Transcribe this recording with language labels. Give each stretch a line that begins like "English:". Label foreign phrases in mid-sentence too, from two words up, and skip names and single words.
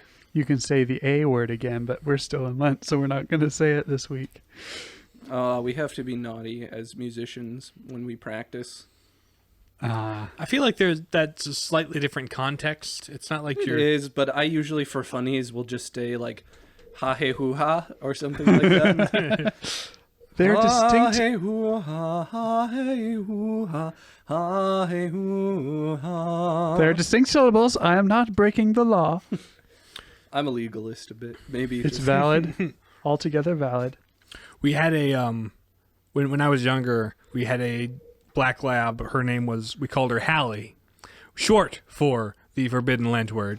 English: You can say the A word again, but we're still in Lent, so we're not going to say it this week. We have to be naughty as musicians when we practice. I feel like that's a slightly different context. It's not like It you're... is, but I usually for funnies will just stay like ha hey hoo ha or something like that. They're distinct. Hey hoo ha, ha hey hoo ha, ha hey hoo ha. They're distinct syllables. I am not breaking the law. I'm a legalist a bit. Maybe It's valid. Altogether valid. We had a when I was younger, we had a black lab. Her name was, we called her Hallie, short for the Forbidden Lent word.